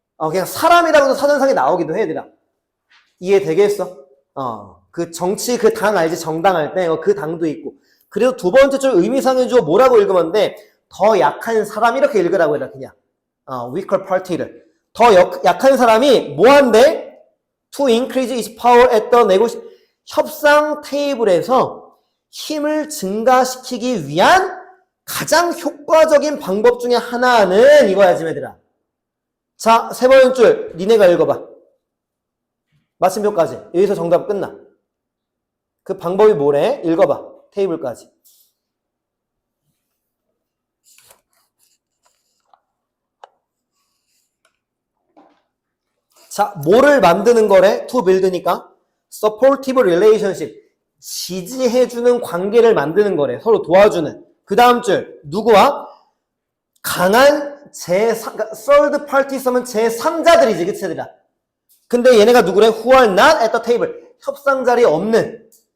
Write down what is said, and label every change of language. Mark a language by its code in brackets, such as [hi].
[ko] 그냥 사람이라고도 사전상에 나오기도 해, 얘들아. 이해되겠어? 그 정치 그 당 알지? 정당할 때 그 당도 있고. 그리고 두 번째 줄 의미상의 주어 뭐라고 읽으면 돼? 더 약한 사람 이렇게 읽으라고 해라, 그냥. [en] weaker party [ko] 를. 더 약한 사람이 뭐 한대? [en] To increase its power at the negotiation. [ko] 협상 테이블에서 힘을 증가시키기 위한 가장 효과적인 방법 중에 하나는 이거야, 지금 얘들아. 자, 세 번째 줄 니네가 읽어봐. 마침표까지. 여기서 정답 끝나. 그 방법이 뭐래? 읽어봐. 테이블까지. 자, 뭐를 만드는 거래? [en] to build니까 supportive relationship. [ko] 지지해주는 관계를 만드는 거래. 서로 도와주는. 그 다음 줄 누구와? 강한 third party 쓰면 제3자들이지, 그치 얘들아? 근데 얘네가 누구래? [en] Who are not at the table. [ko] 협상 자리에 없는.